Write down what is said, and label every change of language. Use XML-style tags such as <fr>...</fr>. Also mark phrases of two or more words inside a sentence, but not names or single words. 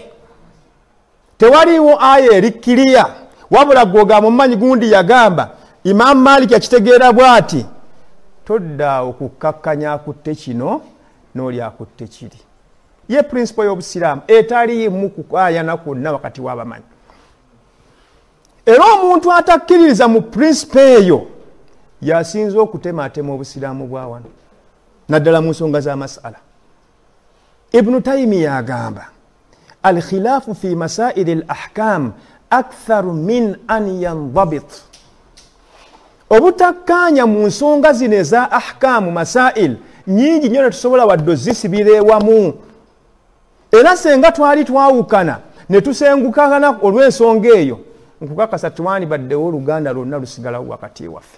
<lg>Tewaliwo aya erikkiriya wabula gwogamba mumanyi gundi yagamba Imam Malik akitegeera bw'ati todda okukkakkanya akutte kino n'oli akutte kiri. Ye principle y'obusiraamu etaliimu kukaayana kwonna wakati w'abamanyi. Era omuntu atakkiririza mu principle eyo yasinza okutematema obusiraamu bwa wano naddala mu nsonga z'amasala.</lg> <ar>Ibn Taymiyyah agamba الخلاف في مسائل الأحكام أكثر من أن ينضبط.</ar> <lg>Obutakkaanya mu nsonga zino eza</lg> <ar>أحكام مسائل</ar> <lg>nyingi nnyo ne tusobola wadde ozisibira ewamu. Era senga twali twawukana ne tusengukana olw'ensonga eyo nkukakasa twandibaddewo Oluganda lwonna lusigalawo wakati waffe.</lg>